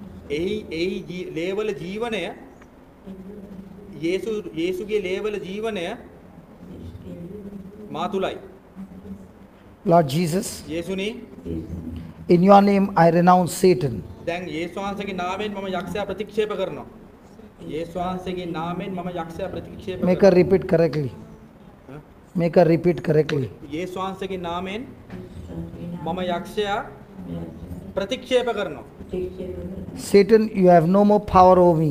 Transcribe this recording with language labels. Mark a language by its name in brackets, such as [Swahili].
[Sinhala] එහි ලේ වල ජීවනය යේසුගේ ලේ වල ජීවනය මා තුලයි. [English] Lord Jesus, [Sinhala] යේසුනි [English] in your name I renounce Satan. [Sinhala] දැන් යේසුස් වහන්සේගේ නාමයෙන් මම යක්ෂයා ප්‍රතික්ෂේප කරනවා. යේසුස් වහන්සේගේ නාමයෙන් මම යක්ෂයා ප්‍රතික්ෂේප [English] Make her repeat correctly. Make her repeat correctly. [Sinhala] යේසුස් වහන්සේගේ නාමයෙන් මම යක්ෂයා ප්‍රතික්ෂේප කරනවා. [English] Satan, you have no more power over me.